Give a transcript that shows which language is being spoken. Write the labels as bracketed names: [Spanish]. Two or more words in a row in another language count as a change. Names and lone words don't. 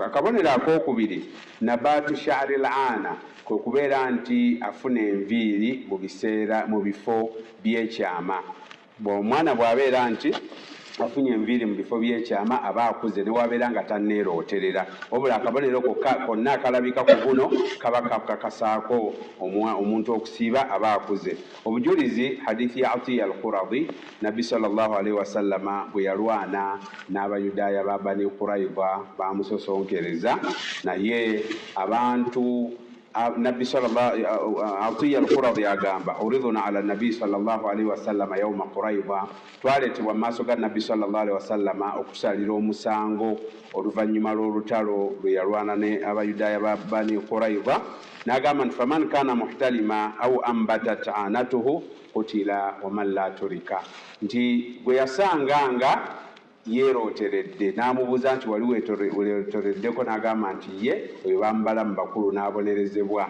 [Ganda] Akabonero akookubiri [Arabic] نبات شعر العانة, [Ganda] kwe kubeera nti afuna enviiri mu bifo by'ekyama. Omwana bw'abeera nti afunye enviiri mu bifo by'ekyama aba akuze newabeera nga tanneerooterera, wabula akabonero konna akalabika ku buno kaba kakakasaako omuntu okusiiba aba akuze. Obujulizi hadithi ya Atiya al-Quradi, Nabbi [Arabic] صلى الله عليه وسلم [Ganda] bwe yalwana n'Abayudaaya ba Bani Qurayza bamusosonkereza, naye abantu Nabbi sallallahu Atiya al-Quradi agamba [Arabic] عرضنا على النبي صلى الله عليه وسلم يوم قريظة, [Ganda] twaleetebwa mu maaso ga Nabbi [Arabic] صلى الله عليه وسلم [Ganda] okusalira omusango oluvannyuma lw'olutalo lwe yalwana ne Abayudaaya ba Bani Qurayza. N'agamba nti [Arabic] فمن كان محتلما أو أنبتت عانته قتل ومن لا ترك, [Ganda] nti gwe yasanganga yeerooteredde n'amubuuza nti wali weetoreddeko, n'agamba nti ye oyo bamubala mu bakulu n'abonerezebwa.